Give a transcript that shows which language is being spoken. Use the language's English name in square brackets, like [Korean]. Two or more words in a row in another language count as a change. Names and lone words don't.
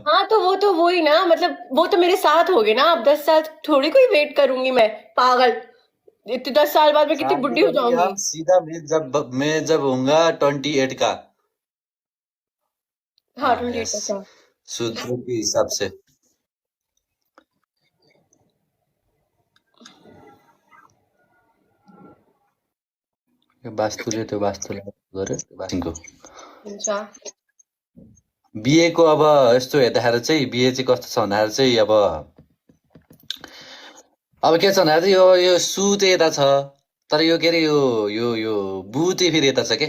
[Hindi] हाँ तो वो ही ना। मतलब वो तो मेरे साथ हो गए ना। अब 10 साल थोड़ी कोई वेट करूंगी मैं पागल। इतने 10 साल बाद मैं कितनी बुढ़ी हो जाऊंगी। सीधा मैं जब होऊंगा 28 का। हाँ 28 का। सूत्रों के हिसाब से [Nepali] वास्तुले त्यो वास्तुले गरे बिहेको अब यस्तो हेर्दाखेरि चाहिँ बिहे चाहिँ कस्तो छ भन्दाखेरि चाहिँ अब के छ भन्दाखेरि चाहिँ यो सु चाहिँ यता छ तर यो के अरे यो बु चाहिँ फेरि यता छ के।